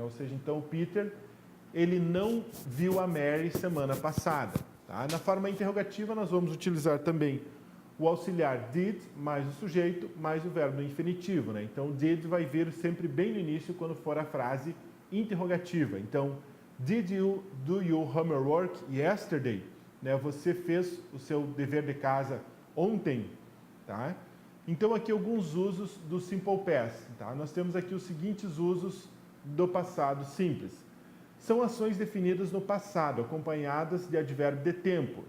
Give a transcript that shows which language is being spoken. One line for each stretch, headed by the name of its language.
Portuguese: Ou seja, então o Peter, ele não viu a Mary semana passada, tá? Na forma interrogativa, nós vamos utilizar também o auxiliar did, mais o sujeito, mais o verbo no infinitivo, né? Então, did vai vir sempre bem no início, quando for a frase interrogativa.
English: Então, did you do your homework yesterday?
Portuguese: Né? Você fez o seu dever de casa ontem, tá? Então, aqui alguns usos do simple past, tá? Nós temos aqui os seguintes usos do passado simples. São ações definidas no passado, acompanhadas de advérbio de tempo.